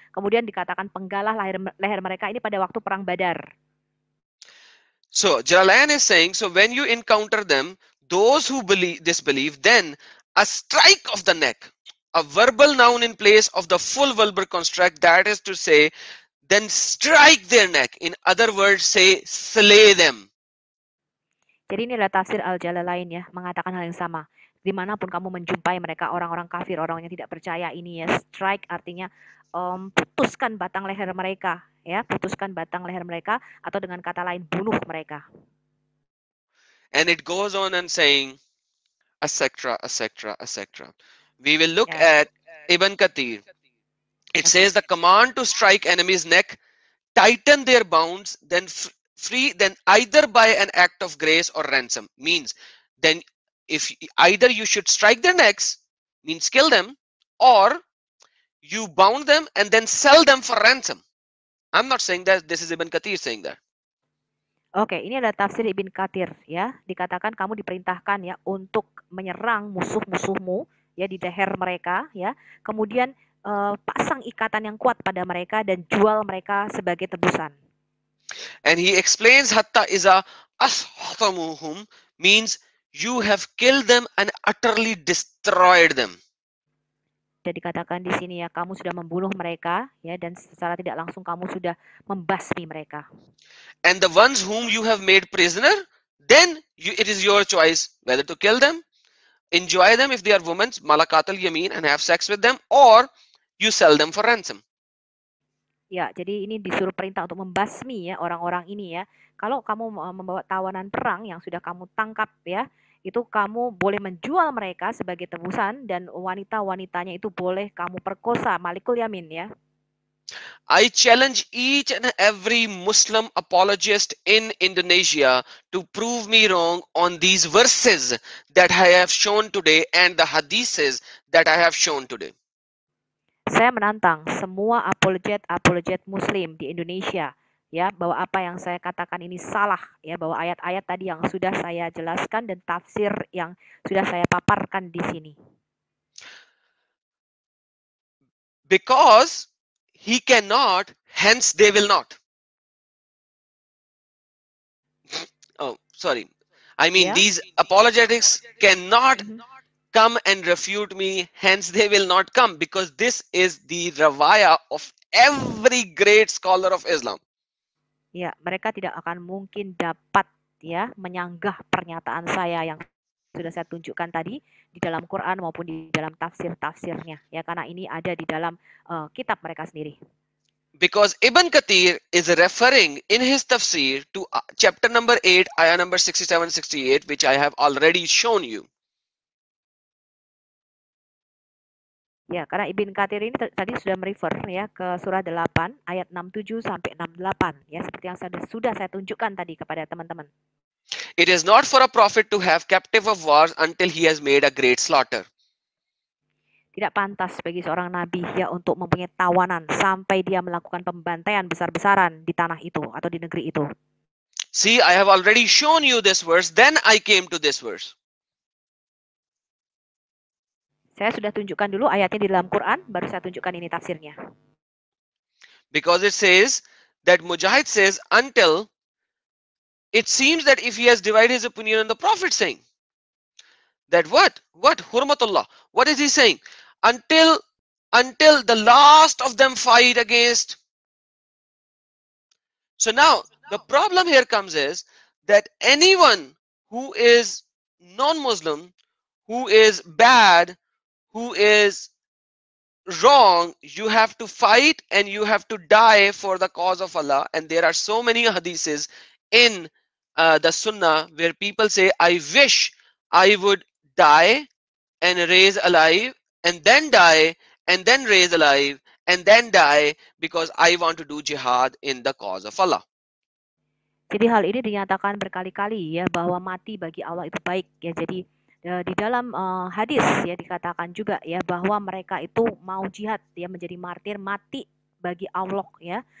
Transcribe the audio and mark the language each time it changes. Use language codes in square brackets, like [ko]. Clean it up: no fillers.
[id] Kemudian dikatakan penggalah leher mereka ini pada waktu perang Badar. [en] So Jalalain is saying, so when you encounter them, those who disbelieve, then a strike of the neck, a verbal noun in place of the full verbal construct, that is to say, then strike their neck. In other words, say, slay them. [id] Jadi ini adalah tafsir Al-Jalalain ya, mengatakan hal yang sama. Dimanapun kamu menjumpai mereka, orang-orang kafir, orang yang tidak percaya ini ya, strike artinya putuskan batang leher mereka ya, putuskan batang leher mereka, atau dengan kata lain bunuh mereka. [en] And it goes on and saying, etc., etc., etc. We will look at Ibn Kathir. It says the command to strike enemy's neck, tighten their bonds, then free, then either by an act of grace or ransom. Means then if either you should strike their necks, means kill them, or you bound them and then sell them for ransom. I'm not saying that, this is Ibn Kathir saying that. [id] Oke, ini adalah tafsir Ibn Kathir ya. Dikatakan kamu diperintahkan ya untuk menyerang musuh-musuhmu ya di leher mereka ya. Kemudian pasang ikatan yang kuat pada mereka dan jual mereka sebagai tebusan. [en] And he explains [ar] hatta iza ashatamuhum, [en] means you have killed them and utterly destroyed them. [id] Dan dikatakan di sini ya, kamu sudah membunuh mereka ya, dan secara tidak langsung kamu sudah membasmi mereka. [en] And the ones whom you have made prisoner, then it is your choice whether to kill them, enjoy them if they are women, malakat al-yamin, and have sex with them, or you sell them for ransom. [id] Ya, jadi ini disuruh perintah untuk membasmi ya orang-orang ini ya. Kalau kamu membawa tawanan perang yang sudah kamu tangkap ya, itu kamu boleh menjual mereka sebagai tebusan, dan wanita-wanitanya itu boleh kamu perkosa, malikul yamin ya. [en] I challenge each and every Muslim apologist in Indonesia to prove me wrong on these verses that I have shown today and the hadiths that I have shown today. [id] Saya menantang semua apologet Muslim di Indonesia ya, bahwa apa yang saya katakan ini salah ya, bahwa ayat-ayat tadi yang sudah saya jelaskan dan tafsir yang sudah saya paparkan di sini. [en] Because he cannot, hence they will not. Oh, sorry. I mean, these apologetics cannot come and refute me, hence they will not come, because this is the rawaya of every great scholar of Islam. [id] Ya, mereka tidak akan mungkin dapat ya menyanggah pernyataan saya yang sudah saya tunjukkan tadi di dalam Quran maupun di dalam tafsir-tafsirnya ya, karena ini ada di dalam kitab mereka sendiri. [en] Because Ibn Kathir is referring in his tafsir to chapter number 8, ayah number 67-68, which I have already shown you. [id] Ya, karena Ibn Kathir ini tadi sudah merefer ya ke surah 8 ayat 67 sampai 68 ya, seperti yang sudah saya tunjukkan tadi kepada teman-teman. [en] It is not for a prophet to have captive of wars until he has made a great slaughter. [id] Tidak pantas bagi seorang nabi ya untuk mempunyai tawanan sampai dia melakukan pembantaian besar-besaran di tanah itu atau di negeri itu. [en] See, I have already shown you this verse, then I came to this verse. [id] Saya sudah tunjukkan dulu ayatnya di dalam Quran, baru saya tunjukkan ini tafsirnya. [en] Because it says that Mujahid says until, it seems that if he has divided his opinion on the Prophet saying that what hurmatullah, what is he saying? Until the last of them fight against. So now the problem here comes is that anyone who is non-Muslim, who is bad, who is wrong, you have to fight and you have to die for the cause of Allah. And there are so many hadiths in the Sunnah where people say, I wish I would die and raise alive, and then die, and then raise alive, and then die, because I want to do jihad in the cause of Allah. [id] Jadi hal ini dinyatakan berkali-kali ya bahwa mati bagi Allah itu baik ya. Jadi di dalam hadis ya dikatakan juga ya bahwa mereka itu mau jihad ya, menjadi martir, mati bagi Allah ya.